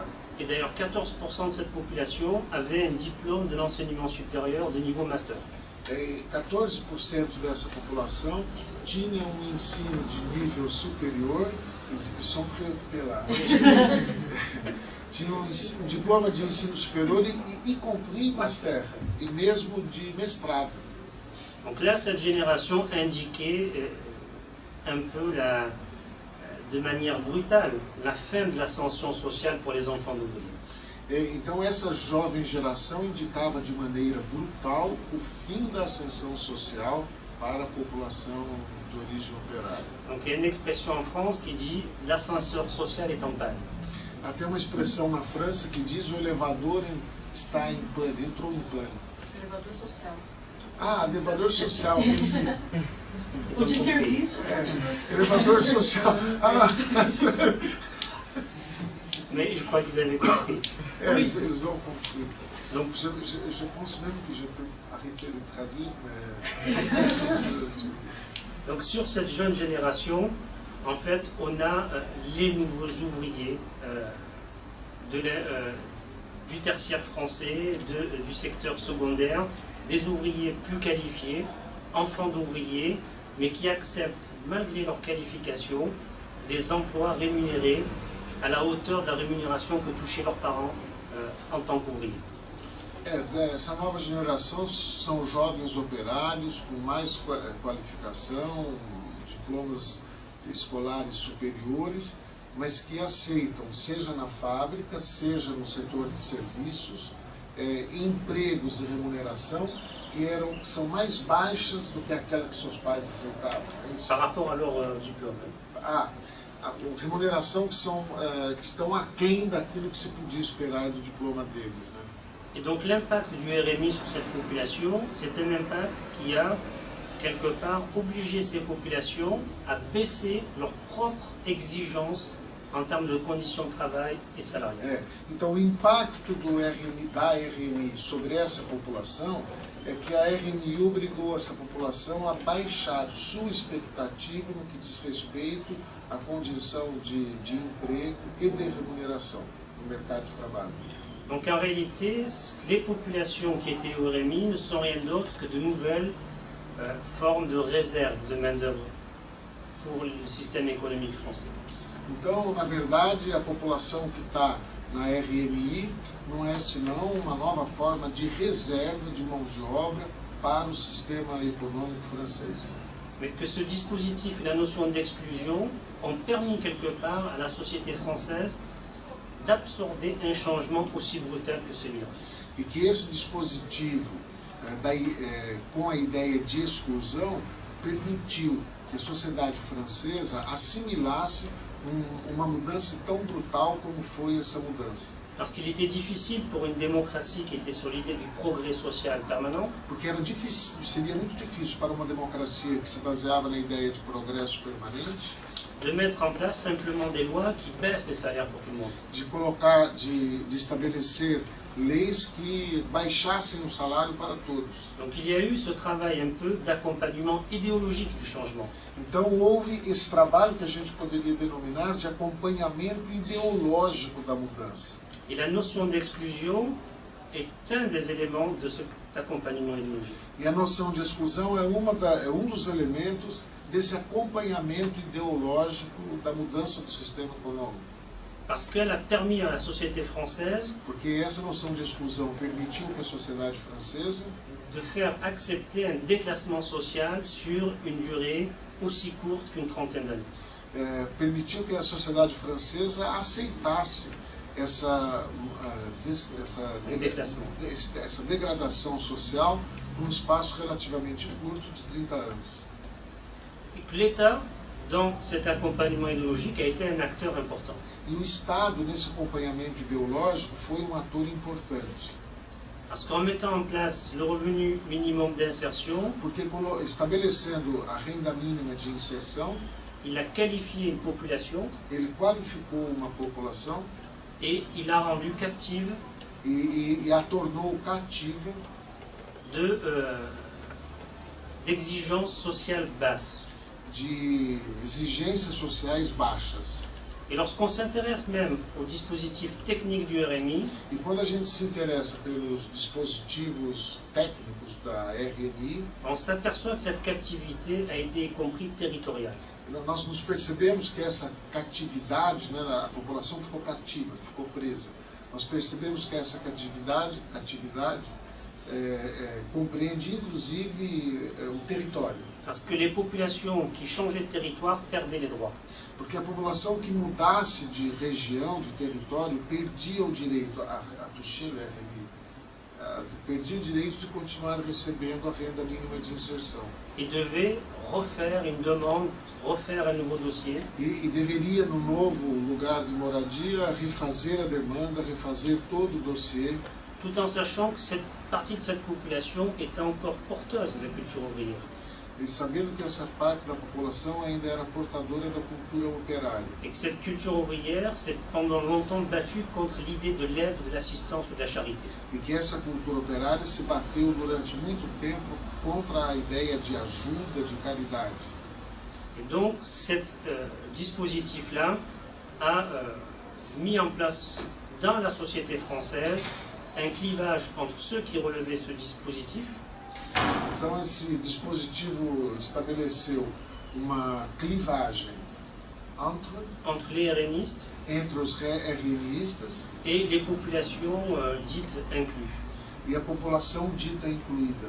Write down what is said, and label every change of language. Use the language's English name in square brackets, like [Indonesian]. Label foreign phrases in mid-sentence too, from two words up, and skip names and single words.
[French] Et d'ailleurs, 14% de cette population avait un diplôme de l'enseignement supérieur de niveau master. [Portuguese] 14% dessa população tinha um ensino de nível superior, exibição pela tinha um diploma de ensino superior e [French] compris master, [Portuguese] e mesmo de mestrado. [French] Donc là, cette génération indiquait un peu de manière brutale la fin de l'ascension sociale pour les enfants d'ouvriers. [Portuguese] Então essa jovem geração indicava de maneira brutal o fim da ascensão social para a população de origem operária. [French] Donc il y a une expression en France qui dit l'ascenseur social est en panne. [Portuguese] Até uma expressão na França que diz o elevador está em pane, entrou em pane. Elevador social. Elevador social. O de serviço. Elevador social. [French] Mais je crois qu'ils avaient compris. Ils ont compris. Donc je pense même que je peux arrêter de traduire, mais... Donc sur cette jeune génération, en fait, on a les nouveaux ouvriers du tertiaire français, du secteur secondaire, des ouvriers plus qualifiés, enfants d'ouvriers, mais qui acceptent, malgré leur qualification, des emplois rémunérés à la hauteur de la rémunération que touchaient leurs parents en tant qu'ouvriers. [Portuguese] Essa nova geração são jovens operários com mais qualificação, diplomas escolares superiores, mas que aceitam, seja na fábrica, seja no setor de serviços, empregos e remuneração que são mais baixas do que aquela que seus pais aceitavam. É isso? [French] par rapport à leur diplôme. [Portuguese] A remuneração que estão aquém daquilo que se podia esperar do diploma deles, né? [French] Et donc l'impact du RMI sur cette population, c'est un impact qui a quelque part obligé ces populations à baisser leurs propres exigences en termes de conditions de travail et salariales. [Portuguese] Então o impacto da RMI sobre essa população é que a RMI obrigou essa população a baixar sua expectativa no que diz respeito à condição de emprego e de remuneração no mercado de trabalho. [French] Donc en réalité, les populations qui étaient au RMI ne sont rien d'autre que de nouvelles formes de réserve de main-d'œuvre pour le système économique français. [Portuguese] Então, na verdade, a população que está na RMI não é senão uma nova forma de reserva de mão de obra para o sistema econômico francês. [French] Mais que ce dispositif et la notion d'exclusion ont permis quelque part à la société française d'absorber un changement aussi brutal que celui-là. [Portuguese] E que esse dispositivo, com a ideia de exclusão, permitiu que a sociedade francesa assimilasse uma mudança tão brutal como foi essa mudança. [French] Parce qu'il était difficile pour une démocratie qui était sur l'idée du progrès social permanent [Portuguese] Porque seria muito difícil para uma democracia que se baseava na ideia de progresso permanente [French] de mettre en place simplement des lois qui baissent les salaires pour tout le monde. [Portuguese] de estabelecer leis que baixassem o salário para todos. [French] Donc il y a eu ce travail un peu d'accompagnement idéologique du changement. [Portuguese] Então houve esse trabalho que a gente poderia denominar de acompanhamento ideológico da mudança. [French] Et la notion d'exclusion est un des éléments de cet accompagnement idéologique. [Portuguese] E a noção de exclusão é um dos elementos desse acompanhamento ideológico da mudança do sistema econômico. [French] Parce qu'elle a permis à la société française [Portuguese] Porque essa noção de exclusão permitiu que a sociedade francesa [French] de faire accepter un déclassement social sur une durée aussi courte qu'une trentaine d'années. [Portuguese] Permitiu que a sociedade francesa aceitasse essa degradação social num espaço relativamente curto de 30 anos. [French] Et que l'État, dans cet accompagnement idéologique, a été un acteur important. [Portuguese] E o Estado, nesse acompanhamento ideológico, foi um ator importante. [French] Parce qu'en mettant en place le revenu minimum d'insertion, [Portuguese] Porque estabelecendo a renda mínima de inserção, [French] il a qualifié une population [Portuguese] ele qualificou uma população [French] et il a rendu captive [Portuguese] e a tornou cativa [French] d'exigences sociales basses. [Portuguese] de exigências sociais baixas. [French] Et lorsqu'on s'intéresse même aux dispositifs techniques du RMI, [Portuguese] E quando a gente se interessa pelos dispositivos técnicos da RMI, [French] on s'aperçoit que cette captivité a été y compris territoriale. [Portuguese] nós nos percebemos que essa catividade, né, a população ficou cativa, ficou presa. Nós percebemos que essa catividade compreende inclusive o território. [French] Parce que les populations qui changeaient de territoire perdaient les droits. [Portuguese] Porque a população que mudasse de região, de território, perdia o direito a [French] toucher le RMI, [Portuguese] perdia o direito de continuar recebendo a renda mínima de inserção. [French] Et devait refaire une demande, refaire un nouveau dossier. [Portuguese] E deveria, no novo lugar de moradia, refazer a demanda, refazer todo o dossiê, [French] Tout en sachant que cette partie de cette population était encore porteuse de la culture ouvrière. [Portuguese] e sabendo que essa parte da população ainda era portadora da cultura operária. [French] Et que cette culture ouvrière s'est pendant longtemps battue contre l'idée de l'aide, de l'assistance ou de la charité. [Portuguese] E que essa cultura operária se bateu durante muito tempo contra a ideia de ajuda, de caridade. [French] Et donc, cet dispositif-là a mis en place dans la société française un clivage entre ceux qui relevaient ce dispositif [Portuguese] Então esse dispositivo estabeleceu uma clivagem [French] entre les RMistes [Portuguese] entre os RMistas [French] et les populations dites incluses. [Portuguese] e a população dita incluída.